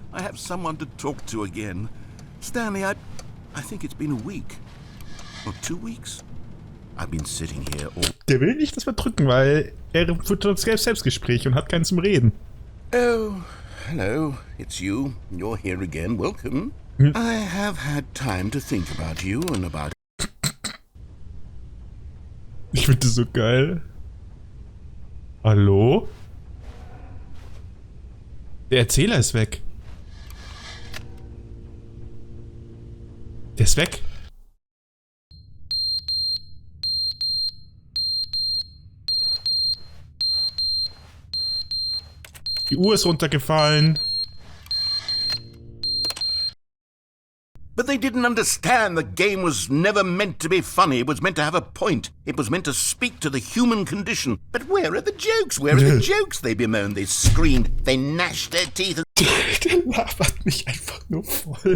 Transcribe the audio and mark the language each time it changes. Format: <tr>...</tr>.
<en>I have someone to talk to again. Stanley, I think it's been a week. Or 2 weeks. I've been sitting here all...</en> <de>Der will nicht, dass wir drücken, weil er führt uns Selbstgespräch und hat keinen zum Reden.</de> <en>Oh, hello, it's you. You're here again. Welcome. I have had time to think about you and about...</en> <de>Ich finde das so geil. Hallo? Der Erzähler ist weg. ist weg. Die Uhr ist runtergefallen.</de> <en>But they didn't understand the game was never meant to be funny. It was meant to have a point. It was meant to speak to the human condition. But where are the jokes? Where are the jokes? They bemoaned, they screamed, they gnashed their teeth.</en> <de>Der labert mich einfach nur voll.</de>